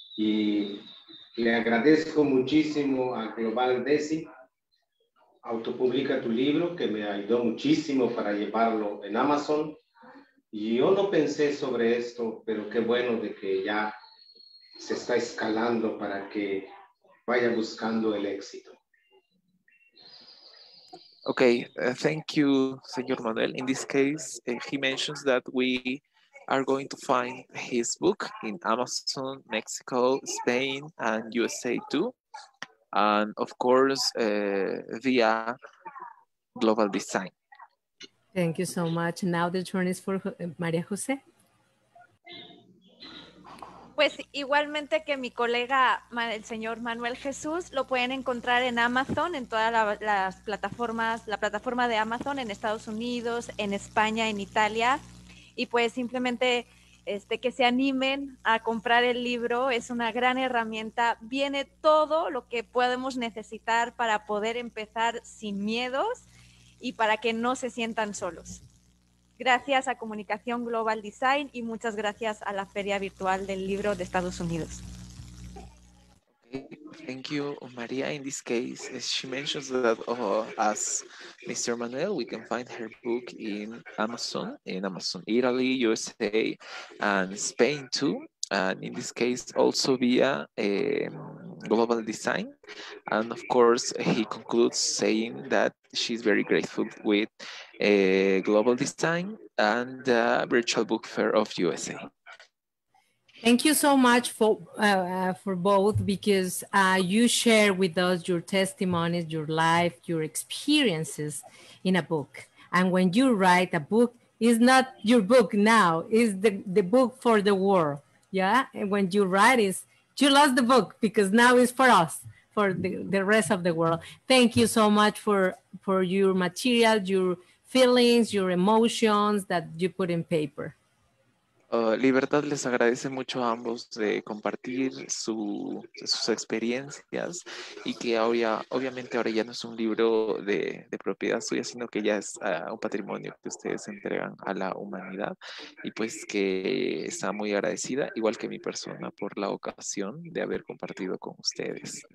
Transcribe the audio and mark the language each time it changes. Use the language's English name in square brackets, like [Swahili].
[Spanish] Y le agradezco muchísimo a Global Design, Autopublica tu libro, que me ayudó muchísimo para llevarlo en Amazon. Y yo no pensé sobre esto, pero qué bueno de que ya se está escalando para que vaya buscando el éxito. [English] Okay, thank you, Señor Manuel. In this case, he mentions that we are going to find his book in Amazon, Mexico, Spain, and USA too. And of course, via Global Design. Thank you so much. Now the turn is for María José. [Spanish] Pues igualmente que mi colega, el señor Manuel Jesús, lo pueden encontrar en Amazon, en todas las plataformas, la plataforma de Amazon en Estados Unidos, en España, en Italia. Y pues simplemente que se animen a comprar el libro, es una gran herramienta, viene todo lo que podemos necesitar para poder empezar sin miedos y para que no se sientan solos. Gracias a Comunicación Global Design y muchas gracias a la Feria Virtual del Libro de Estados Unidos. [English] Okay, thank you, Maria. In this case, she mentions that as Mr. Manuel, we can find her book in Amazon Italy, USA, and Spain too. And in this case, also via Global Design. And of course, he concludes saying that she's very grateful with Global Design and the Virtual Book Fair of USA. Thank you so much for both, because you share with us your testimonies, your life, your experiences in a book. And when you write a book, it's not your book now, it's the book for the world. Yeah, and when you write it, you lost the book because now it's for us, for the rest of the world. Thank you so much for your material, your feelings, your emotions that you put in paper. [Spanish] Libertad les agradece mucho a ambos de compartir sus experiencias y que obviamente ahora ya no es un libro de propiedad suya, sino que ya es un patrimonio que ustedes entregan a la humanidad, y pues que está muy agradecida, igual que mi persona, por la ocasión de haber compartido con ustedes.